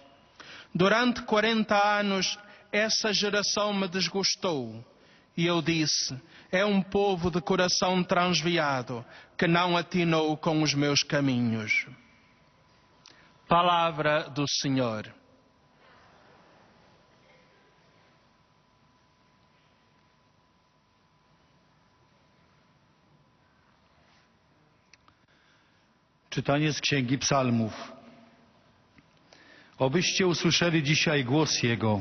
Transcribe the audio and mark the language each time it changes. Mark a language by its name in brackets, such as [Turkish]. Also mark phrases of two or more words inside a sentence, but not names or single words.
[Portuguese] Durante 40 anos essa geração me desgostou. E eu disse: é um povo de coração transviado, que não atinou com os meus caminhos. Palavra do Senhor. [Polish] Czytanie z Księgi Psalmów. Obyście usłyszeli dzisiaj głos Jego.